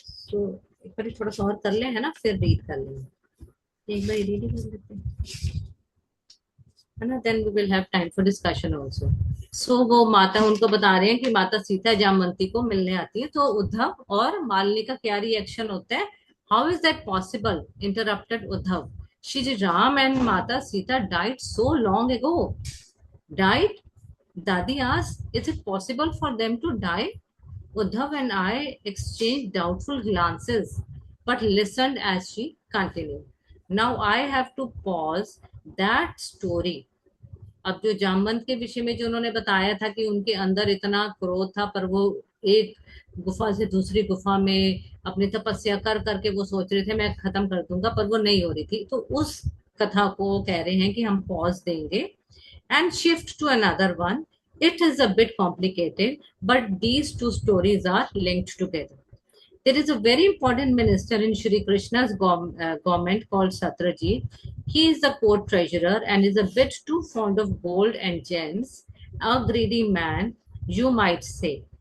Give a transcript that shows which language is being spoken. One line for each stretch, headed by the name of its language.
Hindi: तो एक बार थोड़ा सा और कर ले, है ना, फिर रीड कर लेंगे। एक बार रीडिंग कर लेते हैं, है ना,
English: Then we will have time for discussion also.
Hindi: सो वो माता उनको बता रहे हैं कि माता सीता जामवंती को मिलने आती है। तो उद्धव और मालिनी का क्या रिएक्शन होता है?
English: How is that possible, interrupted Uddhav, Shri Ram and Mata Sita died so long ago. Died? Dadi asked, is it possible for them to die? Uddhav and I exchanged doubtful glances, but listened as she continued. Now I have to pause that story.
Hindi: अब जो जामवंत के विषय में जो उन्होंने बताया था कि उनके अंदर इतना क्रोध था, पर वो एक गुफा से दूसरी गुफा में अपनी तपस्या कर करके वो सोच रहे थे मैं खत्म कर दूंगा, पर वो नहीं हो रही थी। तो उस कथा को कह रहे हैं कि हम पॉज देंगे
English: and shift to another one. It is a bit complicated, but these two stories are linked together. There is a very important minister in Shri Krishna's government called Satrajit. He is the court treasurer and is a bit too fond of gold and gems, a greedy man, you might say.